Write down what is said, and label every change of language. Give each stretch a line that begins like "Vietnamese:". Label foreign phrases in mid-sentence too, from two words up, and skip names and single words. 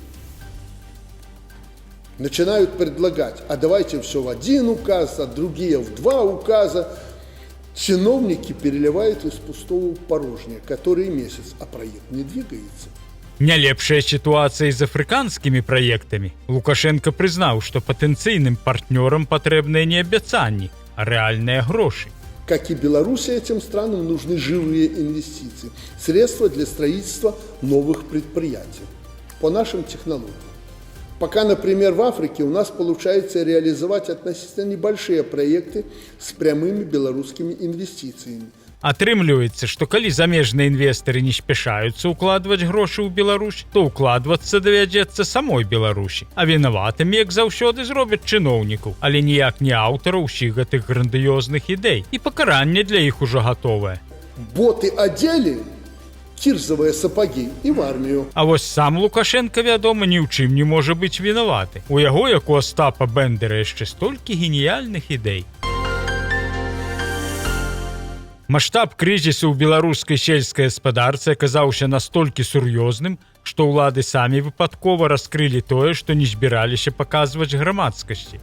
Russian: Начинают предлагать, а давайте все в 1 указ, а другие в 2 указа. Чиновники переливают из пустого в порожнее, который месяц, а проект не двигается.
Belarusian: Нялепшая сітуацыя з афрыканскімі праектамі. Лукашенко прызнаў, што патэнцыйным партнёрам патрэбныя не абяцанні, а рэальныя грошы.
Russian: Как и Беларуси, этим странам нужны живые инвестиции, средства для строительства новых предприятий по нашим технологиям. Пока, например, в Африке у нас получается реализовать относительно небольшие проекты с прямыми белорусскими инвестициями.
Belarusian: Атрымліваецца, што калі замежныя інвестары не спяшаюцца ўкладваць грошы ў Беларусь, то ўкладвацца давядзецца самой Беларусі. А вінаватымі, як заўсёды, зробяць чыноўнікаў, але ніяк не аўтараў усіх гэтых грандыёзных ідэй. І пакаранне для іх ужо гатовае.
Russian: Боты одели, кирзовые сапоги и в армию.
Belarusian: А вось сам Лукашенко, вядома, ні ў чым не можа быць вінаваты. У яго, як у Остапа Бендера, яшчэ столькі геніяльных ідэй. Маштаб крызісу ў беларускай сельскай гаспадарцы аказаўся настолькі сур'ёзным, што ўлады самі выпадкова раскрылі тое, што не збіраліся паказваць грамадскасці.